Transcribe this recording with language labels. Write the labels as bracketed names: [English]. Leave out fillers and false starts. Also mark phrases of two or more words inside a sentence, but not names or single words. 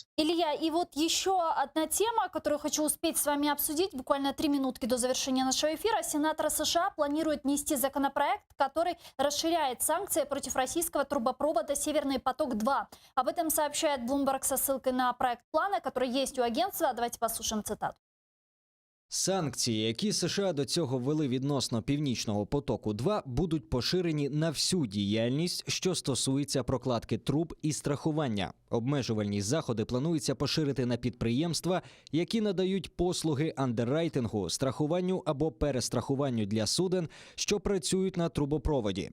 [Russian] Илья, и вот еще одна тема, которую хочу успеть с вами обсудить, буквально 3 минутки до завершения нашего эфира. Сенатор США планирует внести законопроект, который расширяет санкции против российского трубопровода «Северный поток-2». Об этом сообщает Bloomberg со ссылкой на проект плана, который есть у агентства. Давайте послушаем цитату. [Ukrainian] Санкції, які США до цього ввели відносно Північного потоку-2, будуть поширені на всю діяльність, що стосується прокладки труб і страхування. Обмежувальні заходи планується поширити на підприємства, які надають послуги андеррайтингу, страхуванню або перестрахуванню для суден, що працюють на трубопроводі.